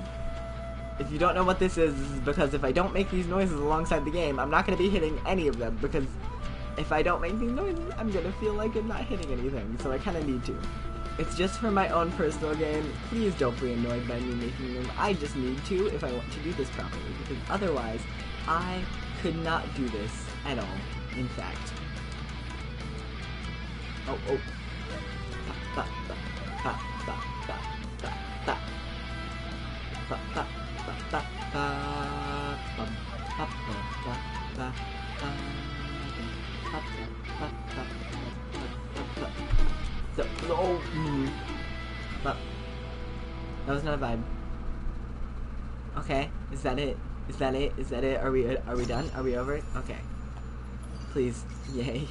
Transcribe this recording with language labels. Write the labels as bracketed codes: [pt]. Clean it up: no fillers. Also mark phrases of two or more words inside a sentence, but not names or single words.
[en] If you don't know what this is because if I don't make these noises alongside the game, I'm not going to be hitting any of them, because if I don't make these noises, I'm going to feel like I'm not hitting anything, so I kind of need to. It's just for my own personal gain. Please don't be annoyed by me making them. I just need to if I want to do this properly, because otherwise, I could not do this at all, in fact. Oh, oh. Ba, ba, ba, ba, ba, ba, ba. Ba, ba, ba, ba, ba, bum, ba, ba, ba, ba, ba, but that was not a vibe. Okay, is that it? Is that it? Is that it? Are we done? Are we over? Okay. Please, yay.